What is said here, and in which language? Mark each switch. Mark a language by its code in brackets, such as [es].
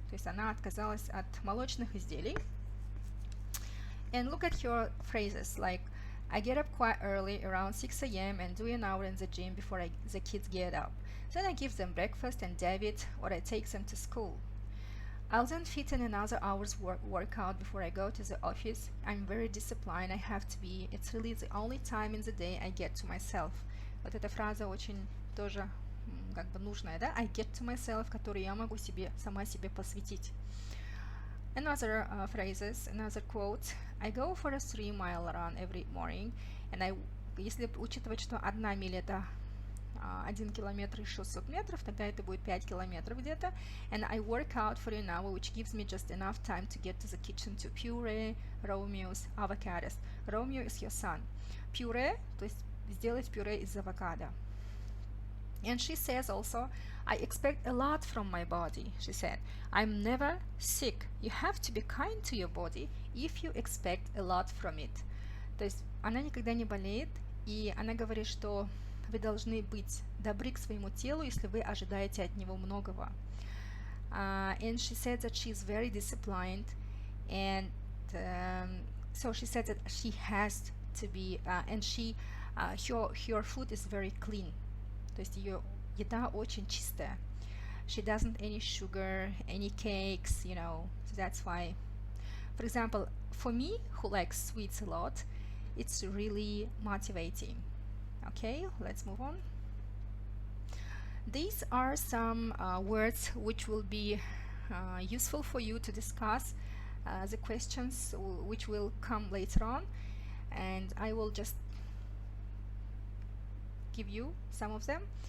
[ru] То есть она отказалась от молочных изделий. [en] And look at her phrases like, I get up quite early, around 6 a.m. and do an hour in the gym before the kids get up. Then I give them breakfast and debit, or I take them to school. I'll then fit in another hour's workout before I go to the office. I'm very disciplined, I have to be. It's really the only time in the day I get to myself. [ru] Вот эта фраза очень тоже как бы нужное, да, [en] I get to myself, [ru] которое я могу себе, сама себе посвятить. [en] Another phrases, another quote. I go for a 3-mile run every morning, and [ru] если учитывать, что 1 миля это 1 километр и 600 метров, тогда это будет 5 километров где-то. [en] And I work out for an hour, which gives me just enough time to get to the kitchen to puree Romeo's avocados. Romeo is your son. [ru] Puree, то есть сделать пюре из авокадо. [en] And she says also, I expect a lot from my body, she said. I'm never sick. You have to be kind to your body if you expect a lot from it. [ru] То есть она никогда не болеет, и она говорит, что вы должны быть добры к своему телу, если вы ожидаете от него многого. [en] And she said that she's very disciplined, and so she said that she has to be, and her food is very clean. [ru] То есть ее еда очень чистая. [en] She doesn't any sugar, any cakes, you know. So that's why, for example, for me, who likes sweets a lot, it's really motivating. Okay, let's move on. These are some words which will be useful for you to discuss the questions which will come later on, and I will just give you some of them.